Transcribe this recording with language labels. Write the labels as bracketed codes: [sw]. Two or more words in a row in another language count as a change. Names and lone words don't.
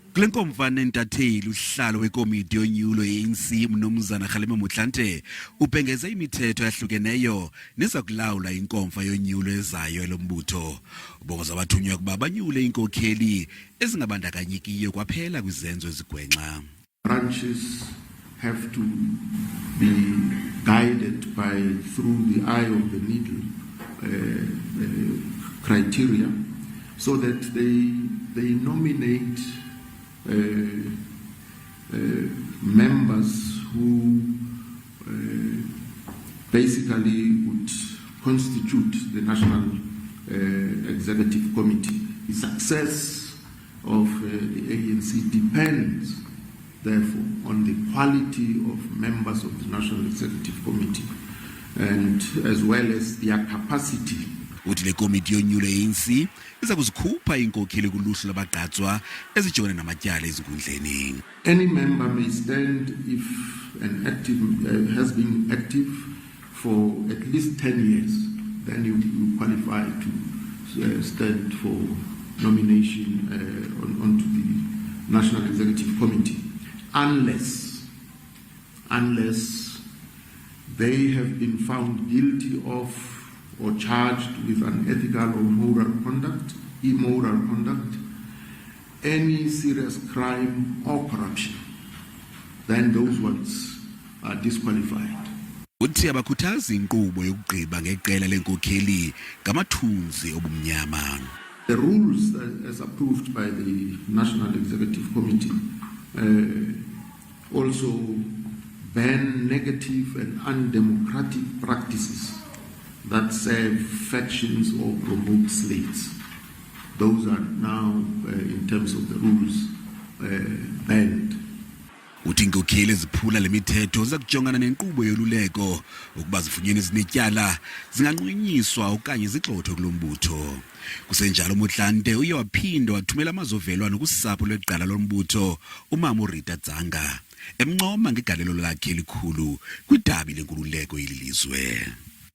[xh] Kule nkomfa nentatheli usihlalo wekomiti yonyulo ye-ANC umnumzana Kgalema Motlanthe ubhengeze imithetho yahlukeneyo nezakulawula inkomfa yonyulo ezayo elombutho. Ubongoza abathunywa ukuba banyule iinkokheli ezingabandakenyekiyo kwaphela kwizenzo ezigwenxa. [en] Branches have to be guided through the eye of the needle criteria, so that they nominate members who basically would constitute the National Executive Committee. The success of the ANC depends, therefore, on the quality of members of the National Executive Committee, and as well as their capacity. [xh] Uthi le komiti yonyulo ye-ANC iza kuzikhupha iinkokheli kuluhlu lwabagqatswa ezijongene namatyala ezikundleni. [en] Any member may stand if an active has been active for at least 10 years, then you qualify to stand for nomination onto the National Executive Committee, unless they have been found guilty of or charged with unethical or immoral conduct, any serious crime or corruption, then those ones are disqualified. [xh] Uthi abakhuthaza inkqubo yokugqiba ngeqela lenkokheli ngamathunzi obumnyama. [en] The rules as approved by the National Executive Committee also ban negative and undemocratic practices that serve factions or promote slates. Those are now, in terms of the rules, banned. [xh] Uthi inkokheli eziphula le mithetho zakujongana nenkqubo yoluleko ukuba zifunyenwe ezinetyala zinganqunyiswa okanye zigxothwe kulombutho. Kusenjalo uMotlante uye waphinda wathumela amazovelwano kusapho lweqala lombutho umama uRita Dzanga emncoma ngegalelo lakhe elikhulu kwidabi lenkululeko yelilizwe.